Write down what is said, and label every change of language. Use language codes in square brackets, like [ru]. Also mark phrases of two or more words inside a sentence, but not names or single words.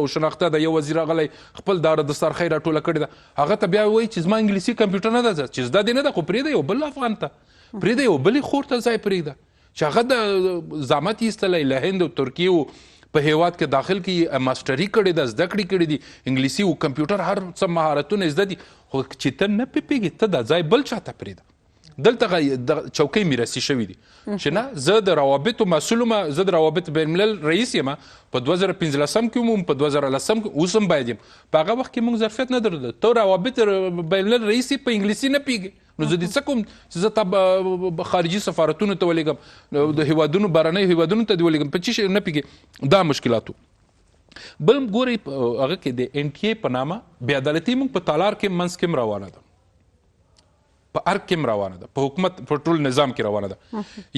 [ps] شناخته ده، یو وزیر راغلی خپل دا دسترخوی راټوله کړې ده، هغه ته بیا وایي چې زما انګلیسي کمپیوټر نه ده چې زده دې نه ده، خو پرېږده یو بل افغان ته، پرېږده یو بلې خور ته ځای پرېږده چې هغه د زحمت ایستلی له هند او ترکیې په هیواد کې داخل کې ماسټري کړې ده، زده کړې کړې دي، انګلیسي او کمپیوټر هر څه مهارتونه زده دي، خو چې ته نه پوهېږې ته دا ځای بل چاته پرېږده. دلته د چوکۍ میراثي شوي دي چې نه زه د روابطو مسؤل یم، زه د روابط بین الملل رئیس یم، په 2015 کې وم، په 2010 کې اوس هم باید یم. په هغه وخت کې موږ ظرفیت نه درلوده، ته روابط بین الملل رئیس په انګلیسي نه پوهېږې، نو زه دې څه کوم چې زه تا خارجي سفارتونو ته ولېږم، د هیوادونو بهرنیو هیوادونو ته دې ولېږم، په څه شي نه پوهېږې، دا مشکلاتو. بل ګورئ هغه کې د ان ټي اے په نامه بې عدالتي موږ په تالار کې منځ کې هم روانه ده، په ارګ کې هم روانه ده، په حکومت په ټول نظام کې روانه ده.